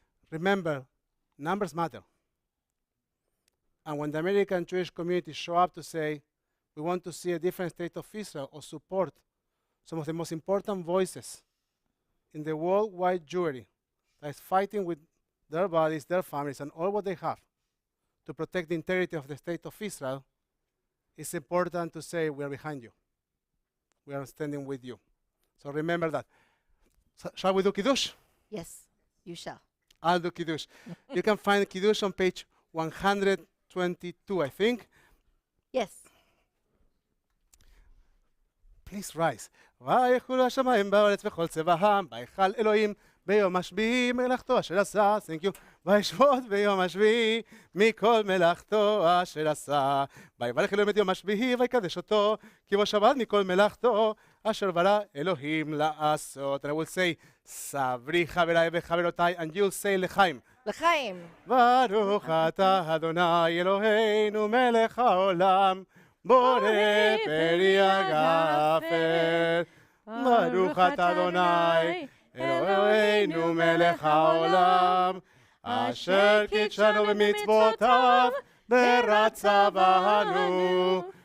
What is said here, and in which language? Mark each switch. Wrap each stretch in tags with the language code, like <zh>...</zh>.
<en>Remember, numbers matter. And when the American Jewish community show up to say, we want to see a different state of Israel or support some of the most important voices in the worldwide Jewry that is fighting with their bodies, their families, and all what they have to protect the integrity of the state of Israel, it's important to say, we are behind you. We are standing with you. So remember that. So shall we do Kiddush? Yes, you shall. I'll do Kiddush. You can find Kiddush on page 122, I think. Yes. Please rise.</en> <he>ויחולו השמיים בארץ וכל צבאם, ויכל אלוהים ביום השביעי מלאכתו אשר עשה,</he> <en>thank you,</en> <he>וישבות ביום השביעי מכל מלאכתו אשר עשה, ויברך אלוהים את יום השביעי ויקדש אותו, כי בו שבת מכל מלאכתו אשר ברא אלוהים לעשות.</he> <en>And I will say,</en> <he>סברי חבריי וחברותיי,</he> <en>and you'll say לחיים.</en> <he>לחיים. ברוך אתה אדוני אלוהינו מלך העולם, בורא פרי הגפן. ברוך אתה אדוני אלוהינו מלך העולם, אשר קידשנו במצוותיו ורצה בנו</he>